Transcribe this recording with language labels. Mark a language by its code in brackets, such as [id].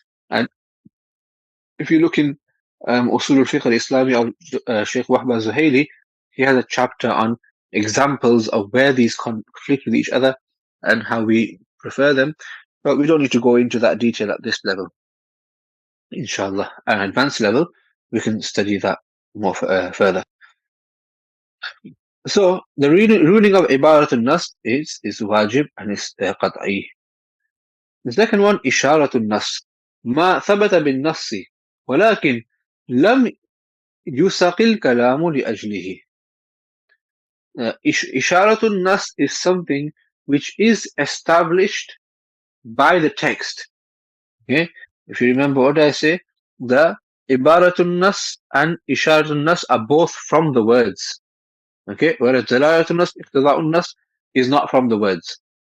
[en] And if you look in Usool Al Fiqh Al Islami of Sheikh Wahba Zuhaili, he has a chapter on examples of where these conflict with each other and how we prefer them. But we don't need to go into that detail at this level. Inshallah, at an advanced level, we can study that more further. So the ruling of Ibaratul Nas is wajib and is qat'i. The second one, [ar] إشارة النص ما ثبت بالنص ولكن لم يسق الكلام لأجله. [en] إشارة النص is something which is established by the text. Okay, if you remember what I say, the Ibaratul Nas and Isharatul Nas are both from the words. Okay, whereas Dalalatul Nas, Iqtida'un Nas is not from the words.